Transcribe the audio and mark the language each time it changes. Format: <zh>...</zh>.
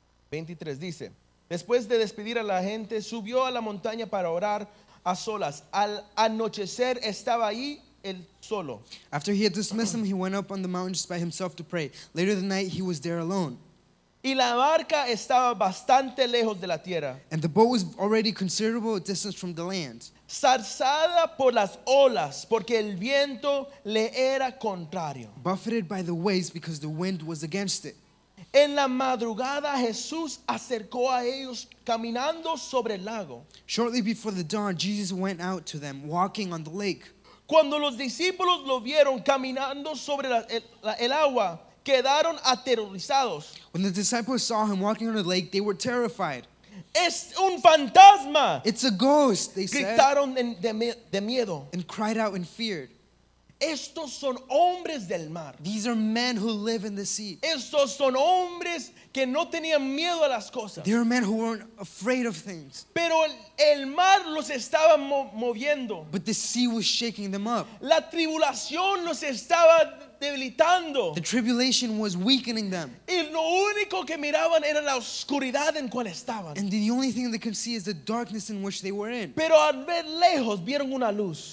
<es>23 dice, después de despedir a la gente, subió a la montaña para orar a solas. Al anochecer estaba ahí él solo.</es> <en>After he had dismissed them, he went up on the mountain just by himself to pray. Later that night, he was there alone.</en> <es>Y la barca estaba bastante lejos de la tierra,</es> <en>And the boat was already considerable distance from the land,</en> <es>zarzada por las olas, porque el viento le era contrario.</es> <en>buffeted by the waves because the wind was against it.</en> <es>En la madrugada Jesús acercó a ellos caminando sobre el lago.</es> <en>Shortly before the dawn, Jesus went out to them, walking on the lake.</en> <es>Cuando los discípulos lo vieron caminando sobre el agua, quedaron aterrorizados.</es> <en>When the disciples saw him walking on the lake, they were terrified.</en> <es>Es un fantasma,</es> <en>It's a ghost, they said,</en> <es>gritaron de miedo.</es> <en>and cried out and feared.</en> <es>Estos son hombres del mar.</es> <en>These are men who live in the sea.</en> <es>Estos son hombres que no tenían miedo a las cosas.</es> <en>They are men who weren't afraid of things.</en> <es>Pero el mar los estaba moviendo.</es> <en>But the sea was shaking them up.</en> <es>La tribulación los estaba debilitando.</es> <en>The tribulation was weakening them.</en> <es>Y lo único que miraban era la oscuridad en cual estaban.</es> <en>And the only thing they could see is the darkness in which they were in.</en> <es>Pero al ver lejos vieron una luz.</es>